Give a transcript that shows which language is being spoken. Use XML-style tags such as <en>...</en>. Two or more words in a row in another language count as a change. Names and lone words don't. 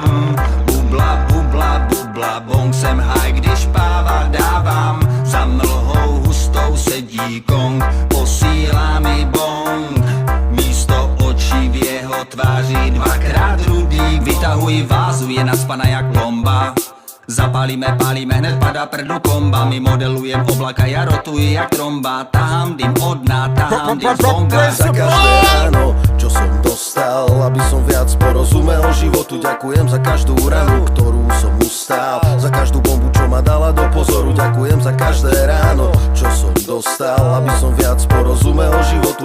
<cs>Bubla, bubla, bubla, bong, jsem high, když páva dávám. Za mlhou hustou sedí Kong, posílá mi bong. Místo očí v jeho tváři dvakrát rudý. Vytahuji vázu, je nacpaná jak bomba. Zapálíme, pálíme, hned padá prdu komba. My modelujem oblaka, ja rotuji jak tromba. Tahám dym od dna, tahám dym z bonga.</cs> <sk>Za každé ráno, čo som dostal, aby som viac porozumel životu. Ďakujem za každú ranu, ktorú som ustál. Za každú bombu, čo ma dala do pozoru. Ďakujem za každé ráno, čo som dostal, aby som viac porozumel životu.</sk>